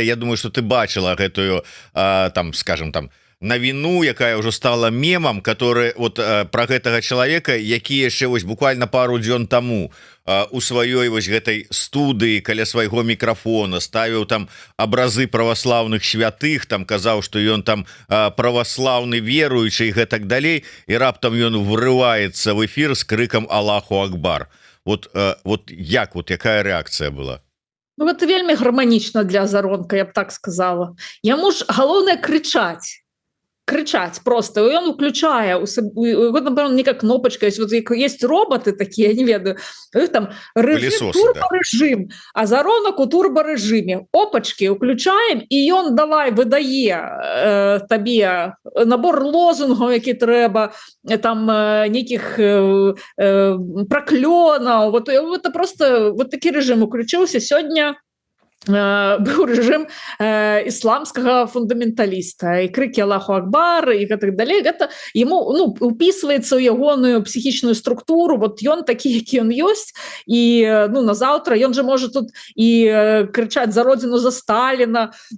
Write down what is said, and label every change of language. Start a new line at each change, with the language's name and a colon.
Belarusian: Я думаю, что ты бачыла гэтую, там, скажем, там навіну, якая ўжо стала мемам,
Russian: который вот про
Belarusian: гэтага чалавека, які яшчэ вось буквально пару дзён таму у сваёй вось гэтай студыі каля свайго мікрафона ставіў там абразы праваслаўных святых, там казаў, што ён там праваслаўны веруючы і гэтак далей, і раптам ён
Russian: врываецца в эфир с крыкам
Belarusian: «Аллаху Акбар». Вот як, вот якая рэакцыя была? Ну, это вельмі гарманічна для азаронка, я б так сказала. Яму ж галоўнае крычаць просто.
Russian: И он включая, вот, например, некая кнопочка, есть, вот есть роботы такие,
Belarusian: я не ведаю,
Russian: там режим, турборежим, да. Азаронок у турборежиме, опачки, включаем, и он давай
Belarusian: выдае табе
Russian: набор лозунгов,
Belarusian: які трэба,
Russian: там неких проклёнаў, вот это просто вот такі режим уключился. Сегодня
Belarusian: быў рэжым ісламскага фундаменталіста і крыкі «Аллаху Акбар» і гэтак далей. Гэта яму, ну, упісваецца ў ягоную псіхічную структуру. Вот ён такі, які ён ёсць, і ну, назаўтра ён же можа тут і крычаць за родзіну, за Сталіна.